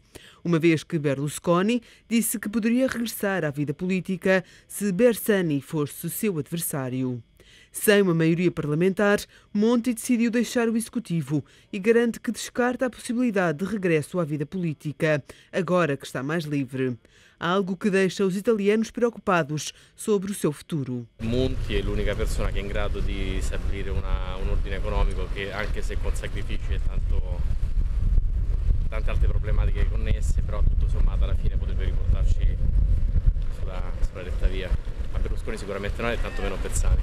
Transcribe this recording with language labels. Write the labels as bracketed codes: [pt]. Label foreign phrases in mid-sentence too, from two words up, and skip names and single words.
[pt] Uma vez que Berlusconi disse que poderia regressar à vida política se Bersani fosse seu adversário. Sem uma maioria parlamentar, Monti decidiu deixar o executivo e garante que descarta a possibilidade de regresso à vida política, agora que está mais livre. Algo que deixa os italianos preocupados sobre o seu futuro. [it] Monti è l'unica persona che è in grado di stabilire un ordine economico che, anche se con sacrifici e tante altre problematiche connesse, però tutto sommato alla fine potrebbe riportarci sulla retta via. A Berlusconi sicuramente no, e tanto meno Bersani.